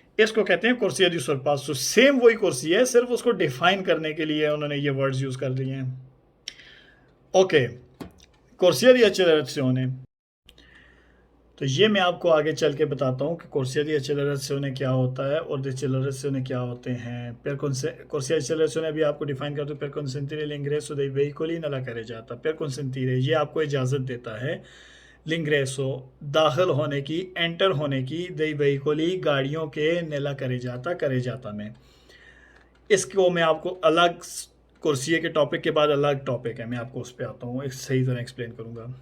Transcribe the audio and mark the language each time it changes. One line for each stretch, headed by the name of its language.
Hindi: इसको कहते हैं कुर्सिया दी सोरपासो। सेम वही कुर्सी है, सिर्फ उसको डिफाइन करने के लिए उन्होंने ये वर्ड्स यूज़ कर दिए हैं। ओके, कुर्सिया दी accelerazione। तो ये मैं आपको आगे चल के बताता हूँ कि
Italian: corsia di accelerazione
Hindi: क्या होता है और decelerazione क्या होते हैं।
Italian: corsia di accelerazione
Hindi: अभी आपको डिफाइन कर दूँ,
Italian: per consentire l'ingresso dei veicoli nella carreggiata। per consentire
Hindi: ये आपको इजाज़त देता है
Italian: l'ingresso
Hindi: दाखिल होने की, एंटर होने की,
Italian: dei veicoli
Hindi: गाड़ियों के
Italian: nella carreggiata
Hindi: में। इसको मैं आपको अलग कुर्सिये के टॉपिक के बाद अलग टॉपिक है, मैं आपको उस पर आता हूँ, एक सही तरह एक्सप्लेन करूँगा।